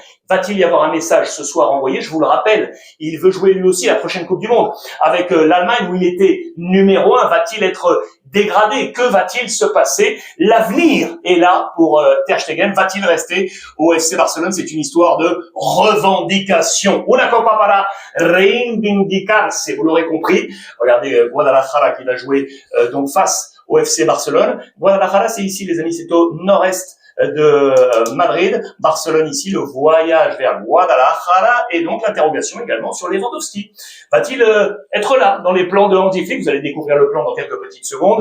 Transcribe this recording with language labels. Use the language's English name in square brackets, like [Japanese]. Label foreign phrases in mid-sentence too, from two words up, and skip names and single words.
[French] Va-t-il y avoir un message ce soir envoyé? Je vous le rappelle, il veut jouer lui aussi la prochaine Coupe du Monde avec l'Allemagne où il était numéro 1. Va-t-il être dégradé? Que va-t-il se passer? L'avenir est là pour Ter Stegen. Va-t-il rester au FC Barcelone? C'est une histoire de revendication. [Spanish] Una copa para reivindicarse, [French] vous l'aurez compris. Regardez Guadalajara qui va jouer donc face au FC Barcelone. Guadalajara, c'est ici, les amis, c'est au nord-est de Madrid. Barcelone ici, le voyage vers Guadalajara et donc l'interrogation également sur Lewandowski. Va-t-il être là dans les plans de Hansi Flick? Vous allez découvrir le plan dans quelques petites secondes.